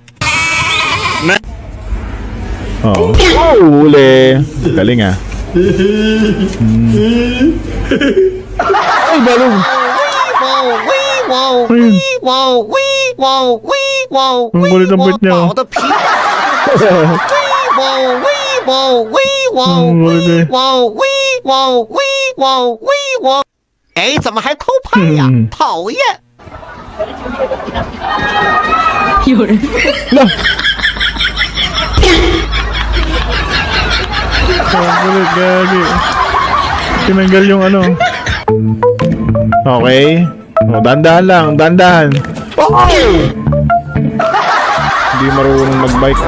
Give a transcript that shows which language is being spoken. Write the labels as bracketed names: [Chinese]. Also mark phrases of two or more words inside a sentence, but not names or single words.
[Filipino] Oh, oh, huli. Galing, ah. Ay, balong. Ayun. Ang kulit ang bait niya, oh. Ang kulit, eh. [Chinese] 哎，怎么还偷拍呀？讨厌！有人 [Filipino] Lah! Ang kulit, gagi. Tinanggal yung ano. Okay. O, dandahan lang, dandahan. Oh! Hindi marunong mag-bike.